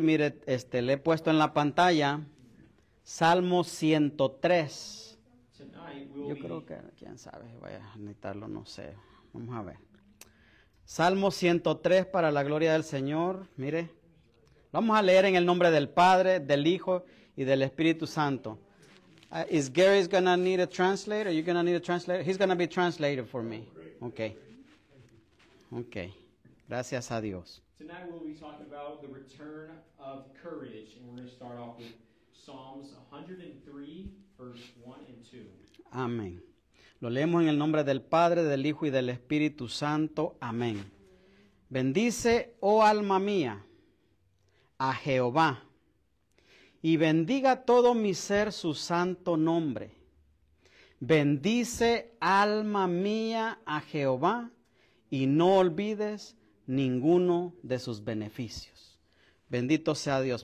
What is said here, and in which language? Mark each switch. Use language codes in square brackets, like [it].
[es] Mire, le he puesto en la pantalla Salmo 103. Yo creo que, quién sabe, voy a necesitarlo, no sé. Vamos a ver. Salmo 103 para la gloria del Señor. Mire, vamos a leer en el nombre del Padre, del Hijo y del Espíritu Santo. [en] Is Gary's gonna need a translator? Are you gonna need a translator? He's gonna be translated for me. [es] Okay. Okay. Gracias a Dios. [en] Tonight we'll be talking about the return of courage, and we're going to start off with Psalms 103, verse 1 and 2. [es] Amén. Lo leemos en el nombre del Padre, del Hijo y del Espíritu Santo. Amén. Bendice, oh alma mía, a Jehová, y bendiga todo mi ser su santo nombre. Bendice, alma mía, a Jehová, y no olvides ninguno de sus beneficios. Bendito sea Dios.